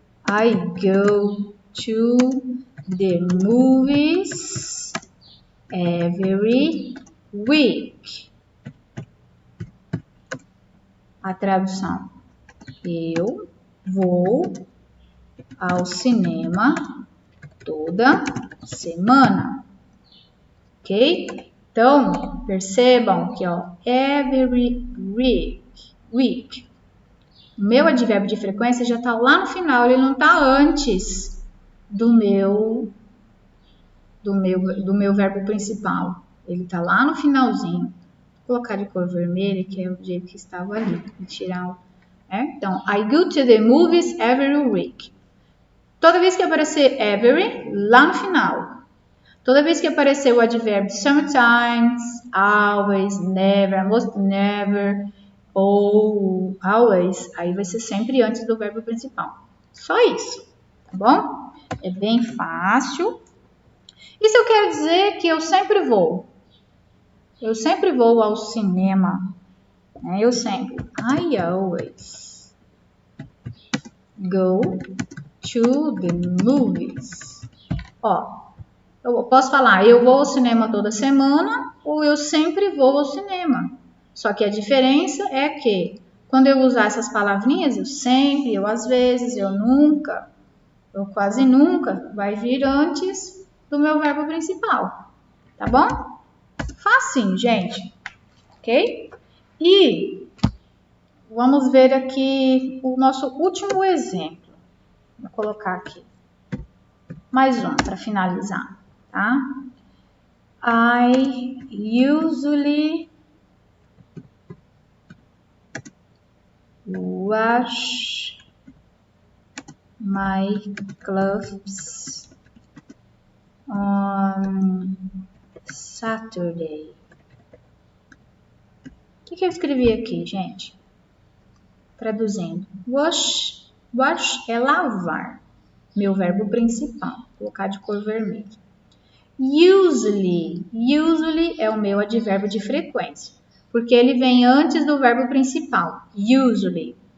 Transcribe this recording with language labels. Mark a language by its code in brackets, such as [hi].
[en] I go to the movies every week. [pt] A tradução. Eu vou ao cinema toda semana. Ok? Então, percebam que, ó, every week. O meu advérbio de frequência já está lá no final, ele não está antes do meu verbo principal. Ele está lá no finalzinho. Vou colocar de cor vermelha, que é o jeito que estava ali. Vou tirar Então, [en] I go to the movies every week. [pt] Toda vez que aparecer every, lá no final. Toda vez que aparecer o advérbio sometimes, always, never, almost never, ou always, aí vai ser sempre antes do verbo principal. Só isso, tá bom? É bem fácil. Isso eu quero dizer que eu sempre vou. Eu sempre vou ao cinema. Eu sempre. [en] I always go to the movies. [pt] Ó, eu posso falar, eu vou ao cinema toda semana ou eu sempre vou ao cinema. Só que a diferença é que quando eu usar essas palavrinhas, eu sempre, eu às vezes, eu nunca, eu quase nunca, vai vir antes do meu verbo principal. Tá bom? Facinho, gente. Ok? E vamos ver aqui o nosso último exemplo. Vou colocar aqui. Mais um para finalizar, tá? [en] I usually wash my clothes on Saturday. [pt] O que eu escrevi aqui, gente? Traduzindo. Wash é lavar. Meu verbo principal. Vou colocar de cor vermelha. Usually é o meu advérbio de frequência, porque ele vem antes do verbo principal. Usually.